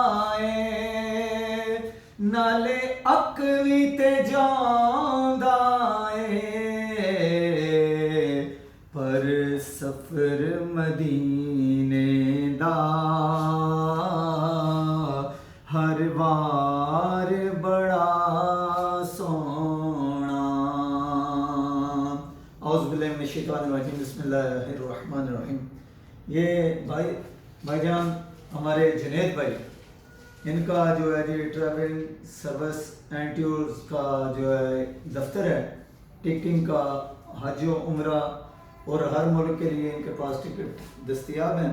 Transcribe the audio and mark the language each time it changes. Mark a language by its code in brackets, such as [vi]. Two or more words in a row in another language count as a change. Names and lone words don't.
[pa] اے نالے اک وی تے جاندا اے پر سفر مدینے دا ہر وار بڑا سونا۔ [ar] اعوذ باللہ من الشیطان الرجیم، بسم اللہ الرحمن الرحیم۔ [ur] یہ بھائی جان ہمارے جنید بھائی، ان کا جو ہے جی [en] travelling service and tours [ur] کا جو ہے دفتر ہے، ٹکٹنگ کا، حج و عمرہ اور ہر ملک کے لیے ان کے پاس ٹکٹ دستیاب ہیں۔